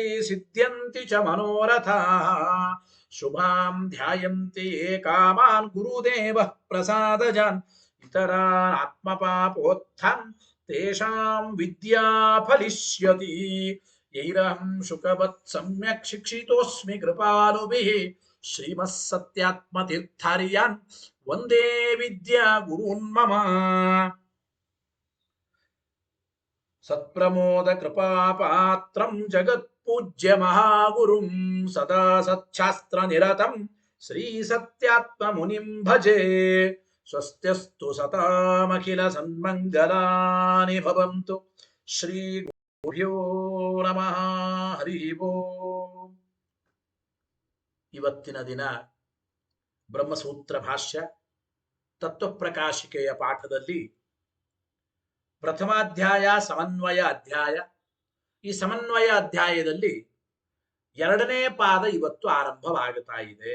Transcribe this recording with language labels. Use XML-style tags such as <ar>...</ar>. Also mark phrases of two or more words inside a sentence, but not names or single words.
<sa>ಸಿದ್ಧ್ಯಂತಿ ಚ ಮನೋರಥಾಃ ಶುಭಾಂ ಧ್ಯಾಯಂತಿ ಯೇ ಕಾಮಾನ್ ಗುರುದೇವಃ ಪ್ರಸಾದಜಾನ್ ಇತರಾನ್ ಆತ್ಮಪಾಪೋತ್ಥಾನ್ ತೇಷಾಂ ವಿದ್ಯಾ ಫಲಿಷ್ಯತಿ ಯೈರಹಂ ಶುಕವತ್ ಸಮ್ಯಕ್ ಶಿಕ್ಷಿತೋಸ್ಮಿ ಕೃಪಾಲುಭಿಃ ಶ್ರೀಮತ್ ಸತ್ಯಾತ್ಮತೀರ್ಥಾರ್ಯಾನ್ ವಂದೇ ವಿದ್ಯಾ ಗುರುನ್ ಮಮ ಸತ್ಪ್ರಮೋದ ಕೃಪಾಪಾತ್ರಂ ಜಗತ್ಪೂಜ್ಯ ಮಹಾಗುರುಂ ಸದಾ ಸಚ್ಛಾಸ್ತ್ರ ನಿರತಂ ಶ್ರೀ ಸತ್ಯಾತ್ಮ ಮುನಿಂ ಭಜೆ ಸ್ವಸ್ತ್ಯಸ್ತು ಸತಾಮಖಿಲ ಸನ್ಮಂಗಲಾನಿ ಭವಂತು ಶ್ರೀ ಗುರುಭ್ಯೋ ನಮಃ ಹರಿ ಓಂ.</sa> <kn>ಇವತ್ತಿನ ದಿನ ಬ್ರಹ್ಮಸೂತ್ರ ಭಾಷ್ಯ ತತ್ವಪ್ರಕಾಶಿಕೆಯ ಪಾಠದಲ್ಲಿ ಪ್ರಥಮಾಧ್ಯಾಯ ಸಮನ್ವಯ ಅಧ್ಯಾಯ. ಈ ಸಮನ್ವಯ ಅಧ್ಯಾಯದಲ್ಲಿ ಎರಡನೇ ಪಾದ ಇವತ್ತು ಆರಂಭವಾಗುತ್ತಾ ಇದೆ.</kn>